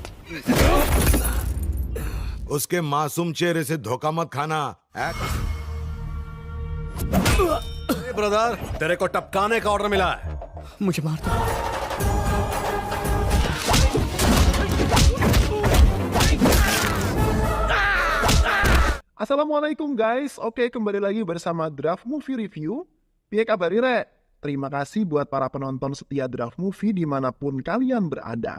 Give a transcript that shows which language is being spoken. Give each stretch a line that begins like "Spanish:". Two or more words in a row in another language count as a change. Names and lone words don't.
Hindi: उसके मासूम चेहरे से धोखा मत खाना। ब्रदर, तेरे को टपकाने का ऑर्डर मिला है। मुझे मार दो।
Indonesian: Assalamualaikum guys, oke kembali lagi bersama Draft Movie Review.
Javanese: Piye kabar Rek?
Indonesian: Terima kasih buat para penonton setia Draft Movie dimanapun kalian berada.